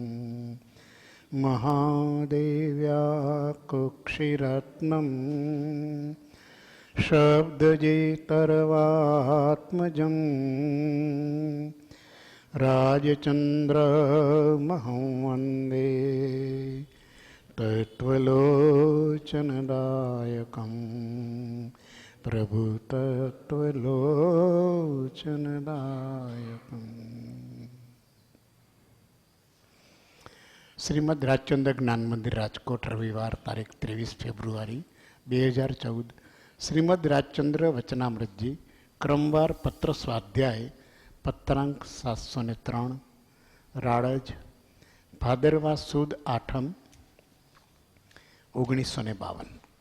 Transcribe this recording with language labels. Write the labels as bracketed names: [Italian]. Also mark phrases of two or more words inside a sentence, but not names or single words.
[Sanskrit] महादेव्या कुक्षिरत्नं शब्दजेतर्वात्मजं राजचन्द्रमहं वन्दे तत्त्वलोचनदायकं प्रभु तत्त्वलोचनदायकम्। [Gujarati] શ્રીમદ રાજચંદ્ર જ્ઞાન મંદિર રાજકોટ, રવિવાર તારીખ 23 ફેબ્રુઆરી 2014. શ્રીમદ રાજચંદ્ર વચનામૃતજી ક્રમવાર પત્ર સ્વાધ્યાય પત્રાંક 703 રાળજ ભાદરવા સુદ આઠમ 1952.